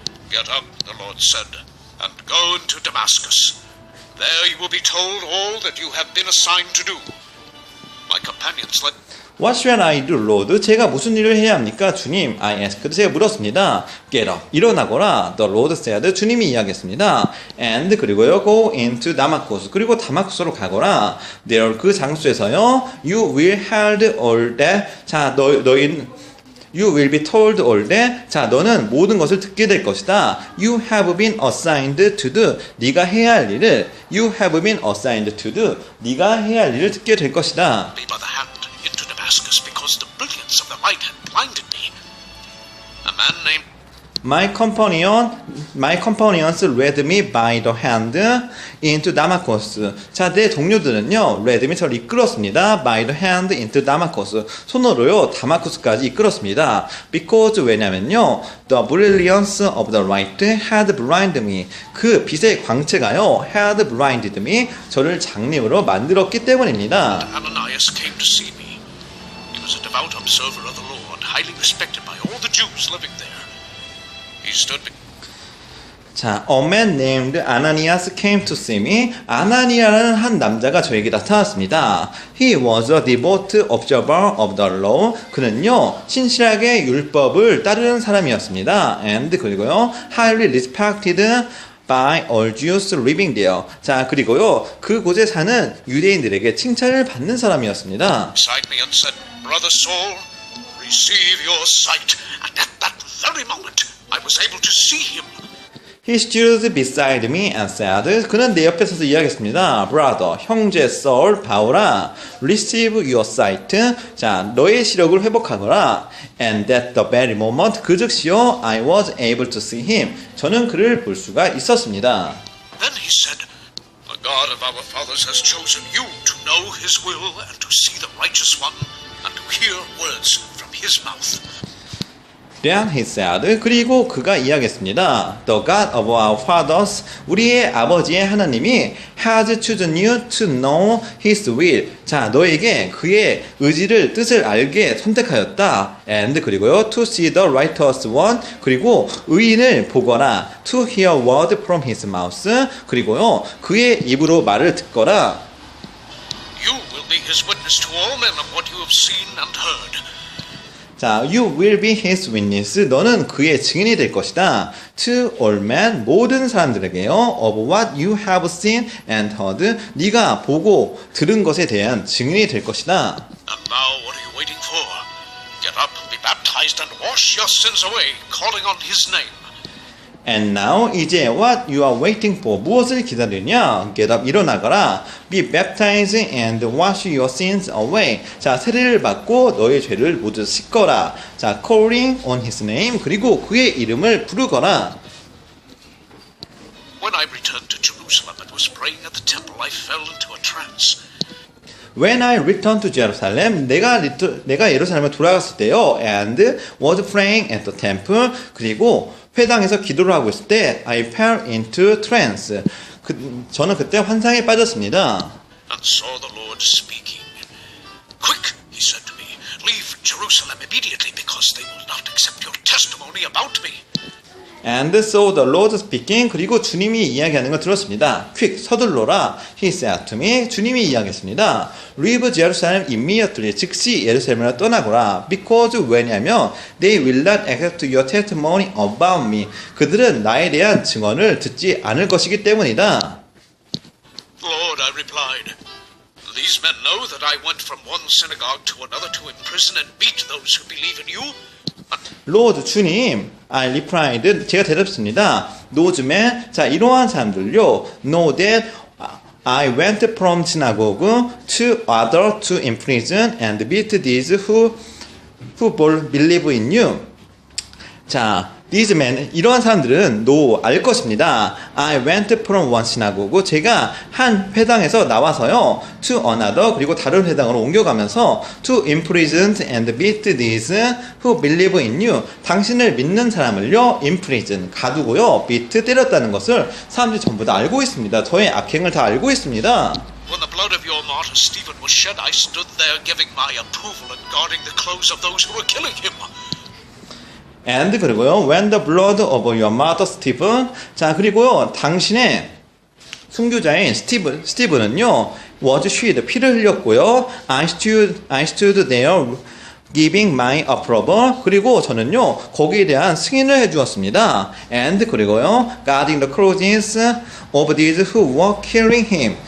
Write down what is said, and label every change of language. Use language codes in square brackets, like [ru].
[en] Get up, the Lord said, and go into Damascus. There you will be told all that you have been assigned to do. My companions led. What shall I do, Lord? [ko] 제가 무슨 일을 해야 합니까? 주님, [en] I asked. [ko] 제가 물었습니다. [en] Get up, [ko] 일어나거라. [en] The Lord said. [ko] 주님이 이야기했습니다. [en] And [ko] 그리고요, [en] go into Damascus. [ko] 그리고 다마쿠스로 가거라. [en] There, [ko] 그 장소에서요, [en] you will held all that. 자, You will be told all that. [ko] 자, 너는 모든 것을 듣게 될 것이다. [en] You have been assigned to do. [ko] 네가 해야 할 일을. [en] You have been assigned to do. [ko] 네가 해야 할 일을 듣게 될 것이다. [en] Me by the hand into Damascus because the brilliance of the light had blinded me. A man named My companions led me by the hand into Damascus. [ko] 자, 내 동료들은요, [en] led me [ko] 저를 이끌었습니다. [en] By the hand into Damascus. [ko] 손으로요, 다마쿠스까지 이끌었습니다. [en] Because [ko] 왜냐면요, [en] the brilliance of the light had blinded me. [ko] 그 빛의 광채가요, [en] had blinded me. [ko] 저를 장님으로 만들었기 때문입니다. [en] Ananias came to see me. He was a devout observer of the Lord, highly respected by all the Jews living there. He stood 자, a man named Ananias came to see me. [ko] 아나니아라는 한 남자가 저에게 나타났습니다. [en] He was a devout observer of the law. [ko] 그는요, 신실하게 율법을 따르는 사람이었습니다. [en] And [ko] 그리고요, [en] highly respected by all Jews living there. [ko] 자, 그리고요, 그곳에 사는 유대인들에게 칭찬을 받는 사람이었습니다. [en] beside me and said, Brother Saul, receive your sight. And at that very moment, I was able to see him. He stood beside me and said, [ko] 그는 내 옆에 서서 이야기했습니다. [en] Brother, [ko] 형제 [en] Saul, [ko] 바울아, [en] receive your sight. [ko] 자, 너의 시력을 회복하거라. [en] And at the very moment, [ko] 그 즉시요, [en] I was able to see him. [ko] 저는 그를 볼 수가 있었습니다. [en] Then he said, The God of our fathers has chosen you to know his will and to see the righteous one and to hear words from his mouth. Then he said, [ko] 그리고 그가 이야기했습니다. [en] The God of our fathers, [ko] 우리의 아버지의 하나님이 [en] has chosen you to know his will. [ko] 자, 너에게 그의 의지를, 뜻을 알게 선택하였다. [en] And [ko] 그리고요, [en] to see the righteous one. [ko] 그리고 의인을 보거라. [en] To hear word from his mouth. [ko] 그리고요, 그의 입으로 말을 듣거라. [en] You will be his witness to all men of what you have seen and heard. 자, you will be his witness. [ko] 너는 그의 증인이 될 것이다. [en] To all men, [ko] 모든 사람들에게요. [en] Of what you have seen and heard. [ko] 네가 보고 들은 것에 대한 증인이 될 것이다. [en] And now what are you waiting for? Get up, be baptized, and wash your sins away, calling on his name. And now, [ko] 이제 [en] what you are waiting for. [ko] 무엇을 기다리냐? [en] Get up, [ko] 일어나거라. [en] Be baptized and wash your sins away. [ko] 자, 세례를 받고 너의 죄를 모두 씻거라. [en] 자, calling on his name. [ko] 그리고 그의 이름을 부르거라. [en] When I returned to Jerusalem and was praying at the temple, I fell into a trance. When I returned to Jerusalem, [ko] 내가 예루살렘에 돌아갔을 때요, [en] and was praying at the temple, [ko] 그리고 회당에서 기도를 하고 있을 때 [en] I fell into trance. [ko] 저는 그때 환상에 빠졌습니다. [en] And saw the Lord speaking. Quick, he said to me, leave Jerusalem immediately because they will not accept your testimony about me. And so the Lord speaking. [ko] 그리고 주님이 이야기하는 걸 들었습니다. [en] Quick, [ko] 서둘러라. [en] He said to me. [ko] 주님이 이야기했습니다. [en] Leave Jerusalem immediately. [ko] 즉시 예루살렘을 떠나거라. [en] Because [ko] 왜냐하면 [en] they will not accept your testimony about me. [ko] 그들은 나에 대한 증언을 듣지 않을 것이기 때문이다. [en] Lord, I replied, these men know that I went from one synagogue to another to imprison and beat those who believe in you. Lord, [ko] 주님, [en] I replied, [ko] 제가 대답했습니다. [en] 노즘에, 자, [ko] 이러한 사람들요, [en] know that I went from synagogue to other to imprison and beat these who believe in you. [ko] 자, [en] these men, [ko] 이러한 사람들은 알 것입니다. [en] I went from one synagogue. [ko] 제가 한 회당에서 나와서요. [en] To another. [ko] 그리고 다른 회당으로 옮겨가면서 [en] to imprison and beat these who believe in you. [ko] 당신을 믿는 사람을요. [en] imprison. [ko] 가두고요. [en] beat. [ko] 때렸다는 것을 사람들이 전부 다 알고 있습니다. 저의 악행을 다 알고 있습니다. [en] When the blood of your martyr Stephen was shed, I stood there giving my approval and guarding the clothes of those who were killing him. And [ko] 그리고요, [en] when the blood of your mother Stephen. [ko] 자, 그리고요, 당신의 순교자인 스티븐은요, [en] was shed. [ko] 피를 흘렸고요. [en] I stood there giving my approval. [ko] 그리고 저는요, 거기에 대한 승인을 해주었습니다. [en] And [ko] 그리고요, [en] guarding the clothes of these who were killing him.